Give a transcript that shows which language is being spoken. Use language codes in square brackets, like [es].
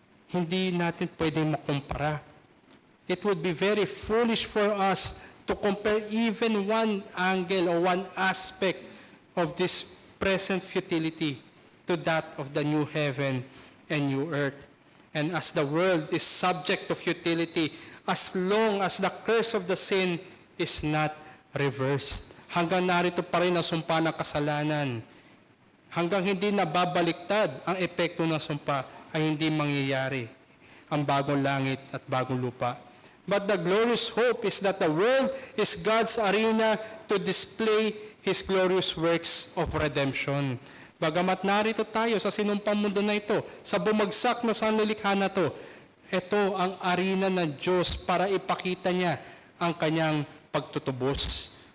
[tl] Hindi natin pwedeng makumpara. [en] It would be very foolish for us to compare even one angle or one aspect of this present futility to that of the new heaven and new earth. And as the world is subject to futility, as long as the curse of the sin is not reversed. [tl] Hanggang narito pa rin ang sumpa ng kasalanan. Hanggang hindi nababaliktad ang epekto ng sumpa ay hindi mangyayari ang bagong langit at bagong lupa. [en] But the glorious hope is that the world is God's arena to display His glorious works of redemption. [tl] Bagamat narito tayo sa sinumpang mundo na ito, sa bumagsak na sanlilikha na ito, ito ang arena ng Diyos para ipakita niya ang kanyang pagtutubos.